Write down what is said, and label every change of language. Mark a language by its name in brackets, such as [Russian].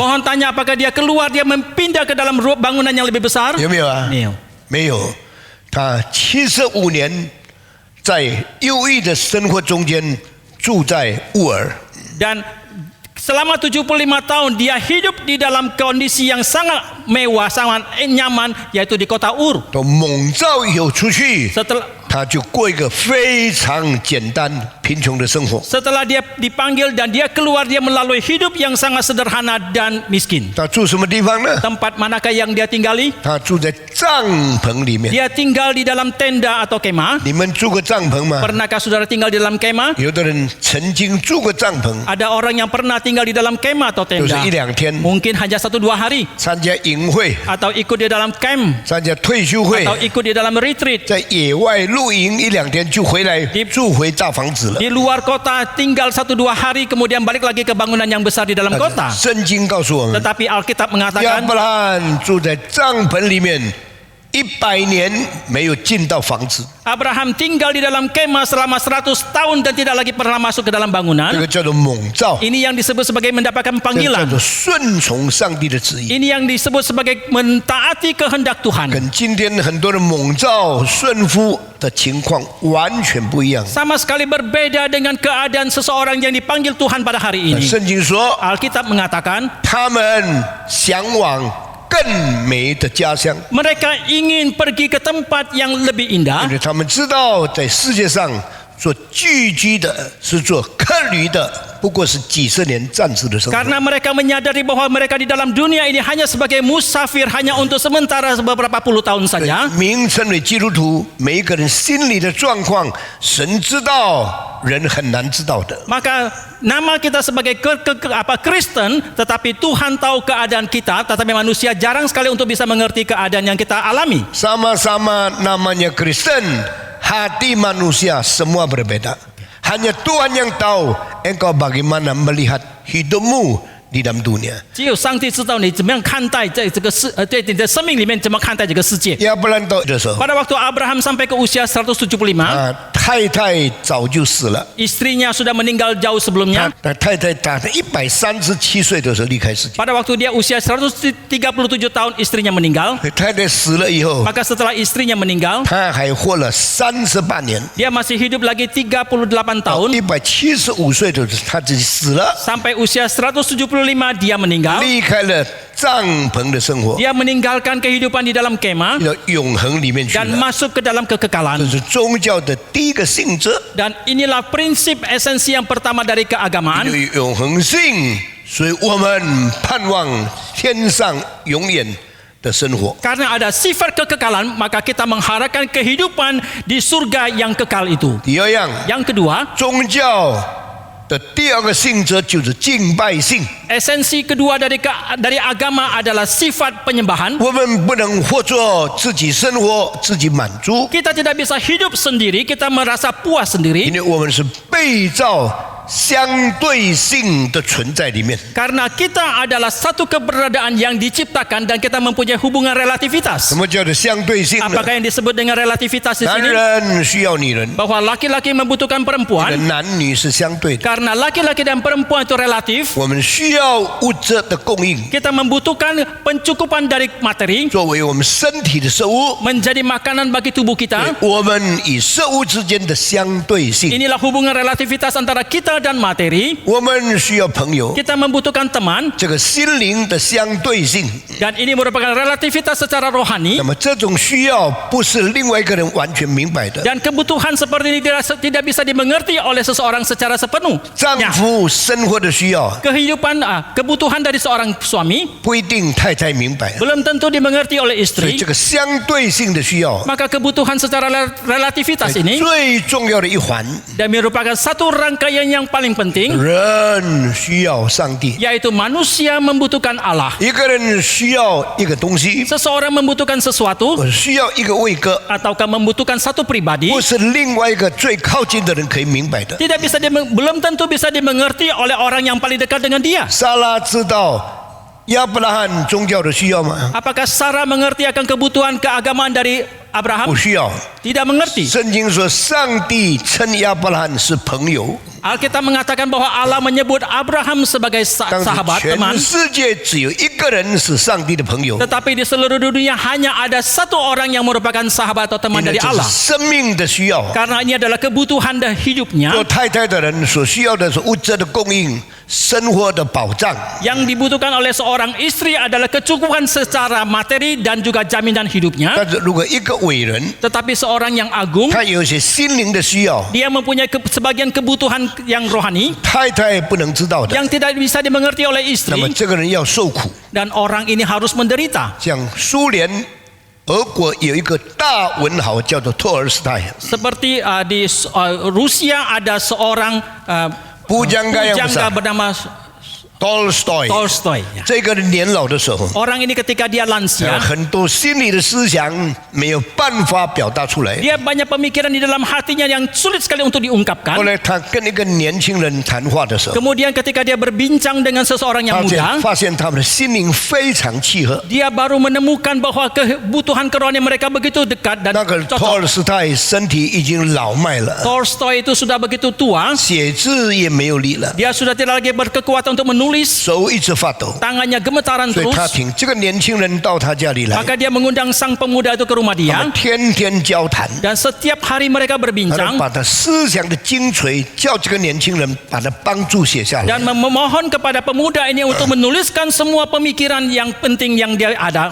[Indonesian] Mohon tanya apakah dia keluar, dia pindah ke dalam bangunan yang lebih besar? [Chinese] 有没有啊？ [Indonesian] Iya. [Chinese] 没有。他75年在忧郁的生活中间住在乌尔。 [Indonesian] Dan selama 75 tahun dia hidup di dalam kondisi yang sangat mewah, sangat nyaman, yaitu di kota Ur. [Chinese] 都蒙召以后出去， [Indonesian] Setelah [Chinese] 他就过一个非常简单贫穷的生活。 [Indonesian] setelah dia dipanggil dan dia keluar, dia melalui hidup yang sangat sederhana dan miskin. [Chinese] 他住什么地方呢？ [Indonesian] Tempat manakah yang dia tinggali? [Chinese] 他住在帐篷里面。 [Indonesian] Dia tinggal di dalam tenda atau kemah. [Chinese] 你们住过帐篷吗？ [Indonesian] Pernahkah saudara tinggal di dalam kemah? [Chinese] 有的人曾经住过帐篷， [Indonesian] Ada orang yang pernah tinggal di dalam kemah atau [Chinese] 就是 [Indonesian] tenda. [Chinese] 1-2天， [Indonesian] Mungkin hanya 1-2 hari. [Chinese] 参加营会、 [Indonesian] Atau ikut di dalam camp. [Chinese] 参加退休会， [Indonesian] Atau ikut di dalam retreat. [Chinese] 在野外露营1-2天就回来住回大房子了。 [Indonesian] Di luar kota tinggal 1-2 hari kemudian balik lagi ke bangunan yang besar di dalam kota. [Chinese] 圣经告诉我们， [Indonesian] Tetapi Alkitab [Chinese] 亚 [Indonesian] mengatakan [Chinese] 伯拉罕住在帐篷里面100年，没有进到房子， [Indonesian] Abraham tinggal di dalam kemah selama 100 tahun dan tidak lagi pernah masuk ke dalam [Chinese] 这 [Indonesian] bangunan. [Chinese] 个叫做蒙召， [Indonesian] Ini yang disebut sebagai mendapatkan [Chinese] 这个叫 [Indonesian] panggilan. [Chinese] 做顺从上帝的旨意。 [Indonesian] Ini yang disebut sebagai mentaati kehendak Tuhan. [Chinese] 跟今天很多的蒙召顺服的情况完全不一样。 [Indonesian] Sama sekali berbeda dengan keadaan seseorang yang dipanggil Tuhan pada hari ini. [Chinese] 圣经说， [Indonesian] Alkitab mengatakan [Chinese] 他们向往更美的家乡， [Indonesian] mereka ingin pergi ke tempat yang lebih [Chinese] 因 [Indonesian] indah [Chinese] 为他们知道在世界上做聚居的是做客旅的，不过是几十年暂时的生活。 [Indonesian] karena mereka menyadari bahwa mereka di dalam dunia ini hanya sebagai musafir, hanya untuk sementara beberapa puluh tahun saja. [Chinese] 名称为基督徒，每一个人心里的状况，神知道，人很难知道的。 [Indonesian] Maka nama kita sebagai Kristen, tetapi Tuhan tahu keadaan kita, tetapi manusia jarang sekali untuk bisa mengerti keadaan yang kita alami. Sama-sama namanya Kristen, hati manusia semua berbeda. Hanya Tuhan yang tahu engkau bagaimana melihat hidupmu di dalam dunia. [Chinese] 只有上帝知道你怎么样看待在这个在你的生命里面怎么看待这个世界。亚伯兰到的时候， [Indonesian] Pada waktu Abraham sampai ke usia 175, [Chinese] 太太早就死了。 [Indonesian] istrinya sudah meninggal jauh sebelumnya. [Chinese] 那太太打在137岁的时候离开世界。 [Indonesian] Pada waktu dia usia 137 tahun, istrinya meninggal. [Chinese] 太太死了以后， [Indonesian] Maka setelah istrinya meninggal, [Chinese] 他还活了38年。 [Indonesian] dia masih hidup lagi 38 tahun. [Chinese] 175岁的时候他自己死了， [Indonesian] Sampai usia 175 dia meninggal. [Chinese] 离开了帐篷的生活， [Indonesian] Dia meninggalkan kehidupan di dalam kemah [Chinese] 到永恒里面去 [Indonesian] dan [Chinese] 了。 [Indonesian] masuk ke dalam kekekalan. [Chinese] 这是宗教的第一个性质， [Indonesian] Dan inilah prinsip esensi yang pertama dari [Chinese] 有 [Indonesian] keagamaan. [Chinese] 永恒性，所以我们盼望天上永远的生活。 [Indonesian] Karena ada sifat kekekalan, maka kita mengharapkan kehidupan di surga yang kekal itu. [Chinese] 第二样， [Indonesian] Yang kedua, [Chinese] 宗教的第二个性质就是敬拜性。 [Indonesian] esensi kedua dari agama adalah sifat penyembahan. [Chinese] 我们不能活着自己生活，自己满足， [Indonesian] Kita tidak bisa hidup sendiri, kita merasa puas [Chinese] 因 [Indonesian] sendiri. [Chinese] 为我们是被造相对性的存在里面。 [Indonesian] Karena kita adalah satu keberadaan yang diciptakan dan kita mempunyai hubungan relativitas. [Chinese] 么叫做相对性呢？ [Indonesian] Apakah yang disebut dengan relativitas di [Chinese] 男 [Indonesian] sini? [Chinese] 人需要女人， [Indonesian] Bahwa laki-laki membutuhkan perempuan [Chinese] 男女是相对的。 [Indonesian] karena laki-laki dan perempuan itu relatif. [Chinese] 我们需要物质的供应， [Indonesian] Kita membutuhkan pencukupan dari materi [Chinese] 作为我们身体的食物。 [Indonesian] menjadi makanan bagi tubuh kita. [Chinese] 我们以食物之间的相对性， [Indonesian] Inilah hubungan relativitas antara kita dan materi. [Chinese] 我们需要朋友， [Indonesian] Kita membutuhkan teman [Chinese] 这个心灵的相对性。 [Indonesian] dan ini merupakan relativitas secara rohani. [Chinese] 那么这种需要不是另外一个人完全明白的。 [Indonesian] Dan kebutuhan seperti ini tidak bisa dimengerti oleh seseorang secara sepenuh. [Chinese] 丈夫生活的需要 [Indonesian] Kebutuhan dari seorang suami [Chinese] 不一定太太明白， [Indonesian] belum tentu dimengerti oleh [Chinese] 所以 [Indonesian] istri. [Chinese] 这个相对性的需要， [Indonesian] Maka kebutuhan secara relativitas ini [Chinese] 最重要的一环， [Indonesian] dan merupakan satu rangkaian yang paling penting, [Chinese] 人需要上帝， [Indonesian] yaitu manusia membutuhkan Allah. [Chinese] 一个人需要一个东西， [Indonesian] Seseorang membutuhkan sesuatu [Chinese] 我需要一个位格， [Indonesian] ataukah membutuhkan satu pribadi [Chinese] 不是另外一个最靠近的人可以明白的。 [Indonesian] belum tentu bisa dimengerti oleh orang yang paling dekat dengan dia. [Chinese] 撒拉知道亚伯拉罕宗教的需要吗？ [Indonesian] Apakah Sarah mengerti akan kebutuhan keagamaan dari Abraham? [Chinese] 不需要。 [Indonesian] Tidak mengerti. [Chinese] 圣经说，上帝称亚伯拉罕是朋友， [Indonesian] Alkitab mengatakan bahwa Allah menyebut Abraham sebagai [Chinese] 但 [Indonesian] sahabat [Chinese] 是 [Indonesian] teman. [Chinese] 全世界只有一个人是上帝的朋友， [Indonesian] Tetapi di seluruh dunia hanya ada satu orang yang merupakan sahabat atau teman [Chinese] 因为这是 [Indonesian] Allah. [Chinese] 生命的需要。 [Indonesian] Karena ini adalah kebutuhan dan hidupnya. [Chinese] 做太太的人所需要的是物质的供应、生活的保障。 [Indonesian] Yang dibutuhkan oleh seorang istri adalah kecukupan secara materi dan juga jaminan hidupnya. [Chinese] 但是如果一个伟人， [Indonesian] Tetapi seorang yang agung, [Chinese] 他有一些心灵的需要， [Indonesian] dia mempunyai sebagian kebutuhan yang rohani [Chinese] 太太不能知道的， [Indonesian] yang tidak bisa dimengerti oleh [Chinese] 那么 [Indonesian] istri, [Chinese] 这个人要受苦。 [Indonesian] dan orang ini harus menderita. [Chinese] 像苏联、俄国有一个大文豪叫做托尔斯泰， [Indonesian] Seperti di Rusia ada seorang Pujangga yang besar. pujangga bernama [Chinese] Tolstoy， [Indonesian] Tolstoy. [Chinese] 这个人年老的时候， [Indonesian] Orang ini ketika dia lansia, [Chinese] 很多心理的思想没有办法表达出来。 [Indonesian] dia banyak pemikiran di dalam hatinya yang sulit sekali untuk [Chinese] 后 [Indonesian] diungkapkan. [Chinese] 来他跟一个年轻人谈话的时候， [Indonesian] Kemudian ketika dia berbincang dengan seseorang yang muda, [Chinese] 发现他们的心灵非常契合。 [Indonesian] dia baru menemukan bahwa kebutuhan kerohanian mereka begitu dekat dan [Chinese] 那个托 [Indonesian] cocok. [Chinese] 尔斯泰身体已经老迈了， [Indonesian] Tolstoy itu sudah begitu tua, [Chinese] 写字也没有力了， [Indonesian] dia sudah tidak lagi berkekuatan untuk menulis, [Chinese] 手一直发抖。 [Indonesian] tangannya gemetaran [Chinese] 所以 [Indonesian] terus. [Chinese] 他请这个年轻人到他家里来， [Indonesian] Maka dia mengundang sang pemuda itu ke rumah dia [Chinese] 们天天交谈。 [Indonesian] dan setiap hari mereka berbincang [Chinese] 把他思想的精髓叫这个年轻人把它帮助写下来。 [Indonesian] dan memohon kepada pemuda ini untuk menuliskan semua pemikiran yang penting yang dia ada